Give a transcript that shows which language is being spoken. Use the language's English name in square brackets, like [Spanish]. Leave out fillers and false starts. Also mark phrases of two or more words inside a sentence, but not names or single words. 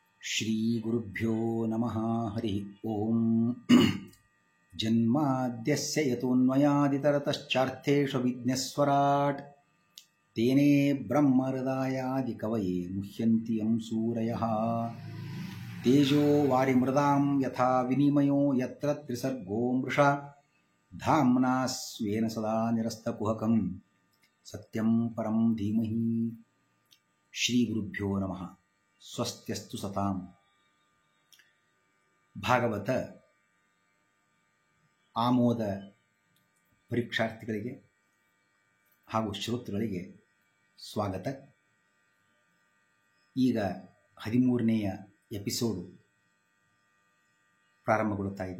[Sanskrit] ಶ್ರೀ ಗುರುಭ್ಯೋ ನಮಃ ಹರಿ ಓಂ ಜನ್ಮಾದ್ಯಸ್ಯ ಯತೋನ್ಮಯಾದಿತರತಶ್ಚಾರ್ಥೇಷು ವಿಘ್ನಸ್ವರಾಟ್ ತೇನೇ ಬ್ರಹ್ಮಹೃದಾಯಾದಿ ಕವಯೇ ಮುಹ್ಯಂತಿ ಯಂ ಸೂರಯಃ ತೇಜೋ ವಾರಿಮೃದಾಂ ಯಥಾ ವಿನಿಮಯೋ ಯತ್ರ ತ್ರಿಸರ್ಗೋ ಮೃಷಾ ಧಾಮ್ನಾ ಸ್ವೇನ ಸದಾ ನಿರಸ್ತಕುಹಕಂ ಸತ್ಯಂ ಪರಂ ಧೀಮಹಿ. ಶ್ರೀ ಗುರುಭ್ಯೋ ನಮಃ. ಸ್ವಸ್ತ್ಯಸ್ತು ಸತಾಂ. [Kannada] ಭಾಗವತ ಆಮೋದ ಪರೀಕ್ಷಾರ್ಥಿಗಳಿಗೆ ಹಾಗೂ ಶ್ರೋತೃಗಳಿಗೆ ಸ್ವಾಗತ. ಈಗ 13ನೇಯ ಎಪಿಸೋಡು ಪ್ರಾರಂಭಗೊಳ್ಳುತ್ತಾ ಇದೆ.